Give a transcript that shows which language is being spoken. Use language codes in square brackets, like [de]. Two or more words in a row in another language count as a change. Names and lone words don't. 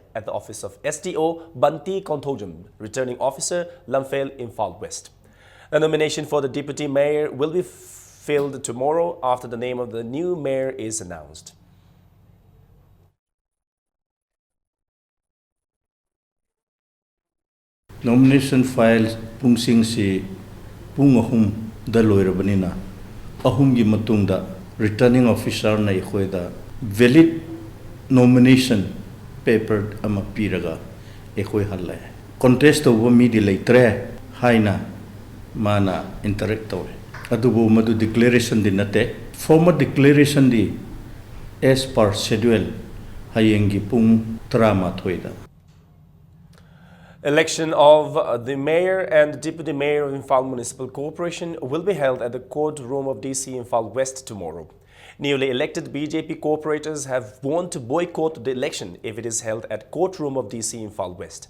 [en] at the office of SDO Banti Kontojum, returning officer Lamphel Imphal West. The nomination for the deputy mayor will be filled tomorrow after the name of the new mayor is announced. Nomination files [mni] pungsing si pungahum da loirabanina ahum gi matungda returning officer na ikhoida [en] valid nomination paper [mni] ama piraga ekhoi halle contest over mi di leitre haina mana interact tawe adubu madu declaration di nate [en] formal declaration [mni] di [en] as per schedule [mni] hayengi pung trama thoida. [en] Election of the mayor and deputy mayor of Imphal Municipal Corporation will be held at the courtroom of DC Imphal West tomorrow. Newly elected BJP corporators have warned to boycott the election if it is held at courtroom of DC Imphal West.